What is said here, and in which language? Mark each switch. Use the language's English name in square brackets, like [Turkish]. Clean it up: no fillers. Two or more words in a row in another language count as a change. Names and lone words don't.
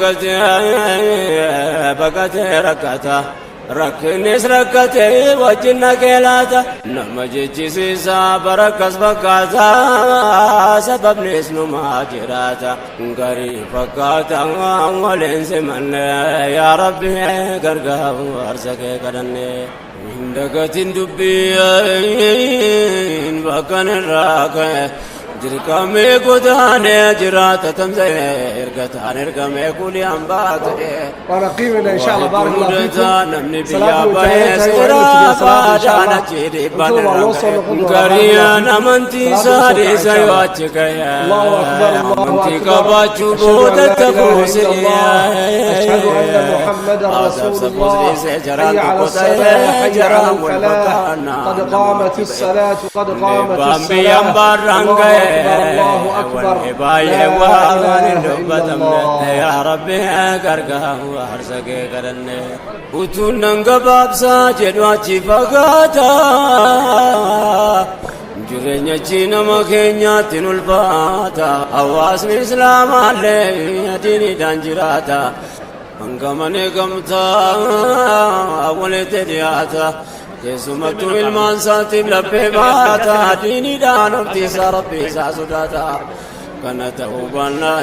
[Oromo] baqatee rakkata rakkinis rakkatee wajjin naqee laata nama jechisiisa barakkas fakkaata sababnis numaa jiraata garii fakkaata waliin simanne yaa rabbi gargaarsa kee kadhanne hin dagatin dubbiin bakkan irraa ka'e dirqamee godaanee jiraata tamsa'e ergataan ergamee kulii hambaa ta'e [Arabic] ونقيمنا إن شاء الله بارك الله فيكم [Oromo] namni biyyaa bahee seeraa baadhaan achi dhibban gariin amantii isaa dhiisa yoo achi ga'e amantii qabaachuu boodatti fuusiree [Arabic] أشهد أن محمدا رسول الله حي على الصلاة حي على الفلاح قد قامت الصلاة قد قامت الصلاة الله أكبر لا إله إلا الله يا ربي [Oromo] gargaarsa kee kadhanne utuun nan gabaabsaa jedhu achi fagaata jireenya achi nama keenyaatti ulfaata hawaasni islaamaallee diiniidhaan jiraata hanga manee gamtaa walitti dhiyaata keessumattuu ilmaan isaatiif laphee baata diiniidhaan oftiisaa rabbi isaa sodaata kana ta'uu baannaan